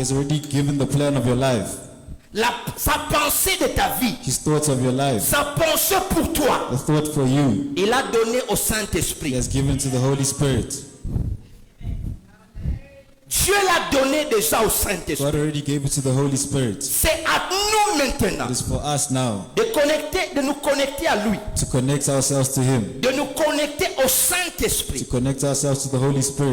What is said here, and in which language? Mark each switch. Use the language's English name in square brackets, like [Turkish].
[English] has already given the plan of your life, [French] Sa pensée de ta vie, [English] his thoughts of your life, [French] sa pensée pour toi, [English] the thought for you. [French] il a donné au [English] He [French] Saint-Esprit. [English] has given to the Holy Spirit. [French] Dieu l'a donné déjà au Saint-Esprit. [English] God already gave it to the Holy Spirit. [French] C'est à nous maintenant [English] It is for us now [French] de nous connecter à lui, [English] to connect ourselves to him, [French] de nous connecter au [English] to [French] Saint-Esprit. [English] connect ourselves to the Holy Spirit.